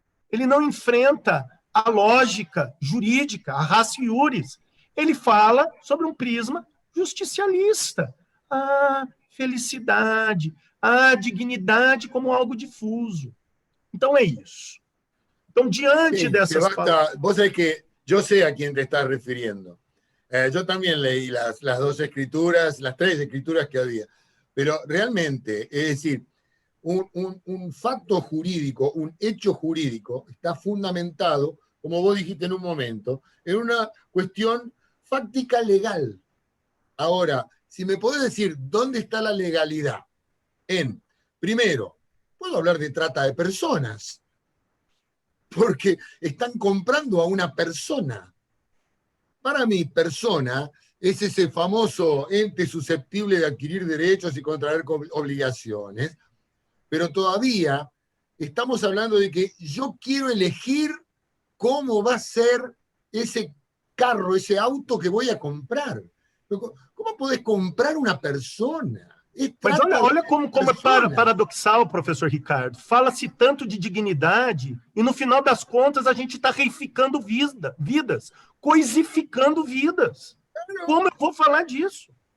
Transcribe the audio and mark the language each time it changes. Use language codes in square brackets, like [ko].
[pt] Ele não enfrenta a lógica jurídica, a ratio iuris. Ele fala sobre um prisma justicialista. A felicidade, a dignidade como algo difuso. Então, é isso. Então, diante dessas palavras... [es] Vos sabés que yo sé a quién te estás refiriendo. Yo también leí las dos escrituras, las tres escrituras que había. Pero realmente, es decir, un facto jurídico, un hecho jurídico, está fundamentado, como vos dijiste en un momento, en una cuestión fáctica legal. Ahora, si me podés decir dónde está la legalidad primero, puedo hablar de trata de personas, porque están comprando a una persona. Para mí, persona es ese famoso ente susceptible de adquirir derechos y contraer obligaciones, pero todavía estamos hablando de que yo quiero elegir cómo va a ser ese carro, ese auto que voy a comprar. Como podés comprar uma persona? [pt] Mas olha como é paradoxal, professor Ricardo. Fala-se tanto de dignidade e, no final das contas, a gente está reificando vidas, coisificando vidas. Como eu vou falar disso?